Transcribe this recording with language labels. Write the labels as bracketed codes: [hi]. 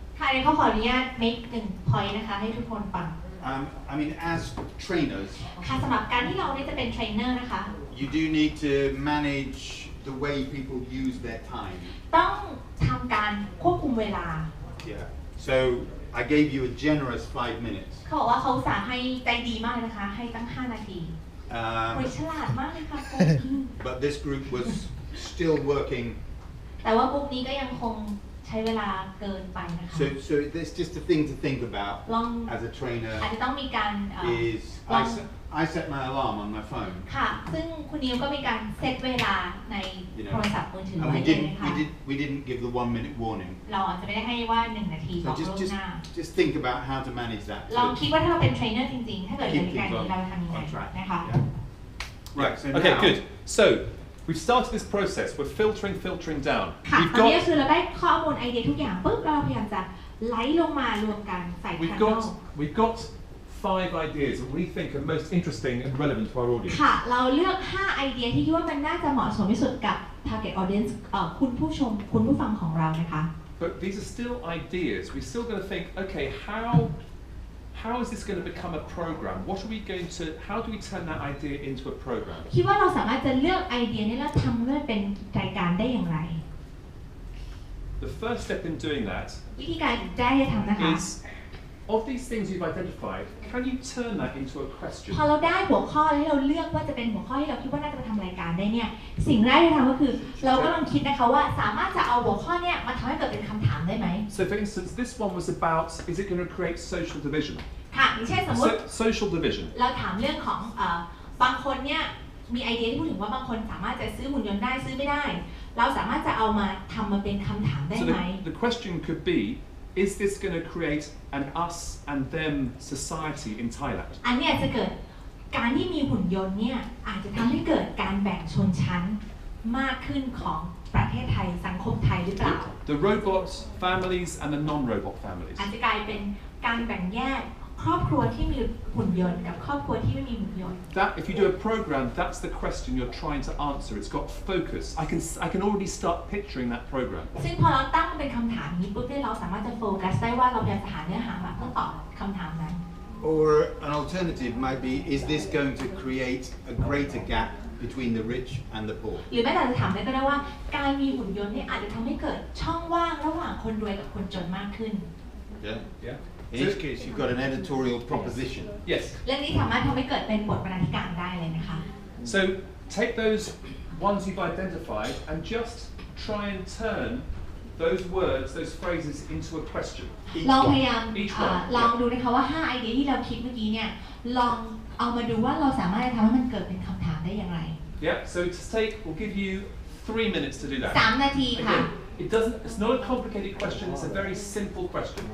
[th] ค่ะเดี๋ยวเขาขออนุญาต [en] make 1 point [th] นะคะให้ทุกคนฟัง [en] I mean as trainers [th] ค่ะสำหรับการที่เราจะเป็นเทรนเนอร์นะคะ [en] you do need to manage the way people use their time [th] ต้องทำการควบคุมเวลา [en] yeah so I gave you a generous 5 minutes [th] เขาบอกว่าเขาสาให้ใจดีมากเลยนะคะให้ตั้ง5 นาทีฉลาดมากเลยค่ะ [en] but this group was still working [th] แต่ว่ากลุ่มนี้ก็ยังคงใช้เวลาเกินไปนะคะ [en] so there's just a thing to think about as a trainer [th] อาจจะต้องมีการ [en] is I set my alarm on my phone [th] ค่ะซึ่งคุณนิวก็มีการเซตเวลาในโทรศัพท์มือถือ [en] and [th] ไว้เลยนะคะ [en] we didn't give the 1 minute warning [th] เราอาจจะไม่ได้ให้ว่า1 นาทีบอกล่วงหน้า [en] just think about how to manage that [th] ลองคิดว่าถ้าเราเป็นเทรนเนอร์จริงๆถ้าเกิดเป็นการเราทำยังไงนะคะ [en] right okay good so we've started this process we're filtering down [th] ค่ะตอนนี้คือเราได้ข้อมูลไอเดียทุกอย่างปุ๊บเราพยายามจะไล่ลงมารวมกันใส่แพนเนล [en] we've got 5 ideas that we think are most interesting and relevant to our audience [th] ค่ะเราเลือก5 ไอเดียที่คิดว่ามันน่าจะเหมาะสมที่สุดกับ target audience คุณผู้ชมคุณผู้ฟังของเรานะคะ [en] but these are still ideas we still got to think okay how is this going to become a program what are we going to how do we turn that idea into a program [th] คิดว่าเราสามารถจะเลือกไอเดียนี้แล้วทำให้มันเป็นรายการได้อย่างไร [en] the first step in doing that [th] วิธีการได้จะทำนะคะ [en] is of these things you've identified, can you turn that into a question? [th] พอเราได้หัวข้อที่เราเลือกว่าจะเป็นหัวข้อที่เราคิดว่าน่าจะมาทำรายการได้เนี่ยสิ่งแรกที่ทำก็คือเราก็ลองคิดนะคะว่าสามารถจะเอาหัวข้อเนี่ยมาทำให้เกิดเป็นคำถามได้ไหม [en] So for instance, this one was about, is it going to create social division? [th] ค่ะอย่างเช่นสมมติ [en] social division. [th] เราถามเรื่องของบางคนเนี่ยมีไอเดียที่พูดถึงว่าบางคนสามารถจะซื้อหุ่นยนต์ได้ซื้อไม่ได้เราสามารถจะเอามาทำมาเป็นคำถามได้ไหม [en] So the question could be, is this going to create an us and them society in Thailand? [th] อันนี้จะเกิดการที่มีหุ่นยนต์เนี่ยอาจจะทำให้เกิดการแบ่งชนชั้นมากขึ้นของประเทศไทยสังคมไทยหรือเปล่า [en] The robot families and the non-robot families. [th] อาจจะกลายเป็นการแบ่งแยกครอบครัวที่มีหุ่นยนต์กับครอบครัวที่ไม่มีหุ่นยนต์ [en] That if you do a program, that's the question you're trying to answer. It's got focus. I can already start picturing that program. [th] ซึ่งพอเราตั้งเป็นคำถามนี้ปุ๊บเนี่ยเราสามารถจะโฟกัสได้ว่าเราพยายามจะหาเนื้อหามาเพื่อตอบคำถามนั้น [en] Or an alternative might be, is this going to create a greater gap between the rich and the poor? [th] หรือแม้แต่จะถามได้ก็ได้ว่าการมีหุ่นยนต์เนี่ยอาจจะทำให้เกิดช่องว่างระหว่างคนรวยกับคนจนมากขึ้น [en] Yeah. In each case, you've got an editorial proposition. Yes. [th] เรื่องนี้สามารถทำให้เกิดเป็นบทบรรณาธิการได้เลยนะคะ [en] So take those ones you've identified and just try and turn those words, those phrases into a question. [th] ลองพยายามลองดูนะคะว่า5ไอเดียที่เราคิดเมื่อกี้เนี่ยลองเอามาดูว่าเราสามารถทำให้มันเกิดเป็นคำถามได้อย่างไร [en] Yeah. So we'll give you 3 minutes to do that. [th] 3 นาทีค่ะ [en] It's not a complicated question. It's a very simple question.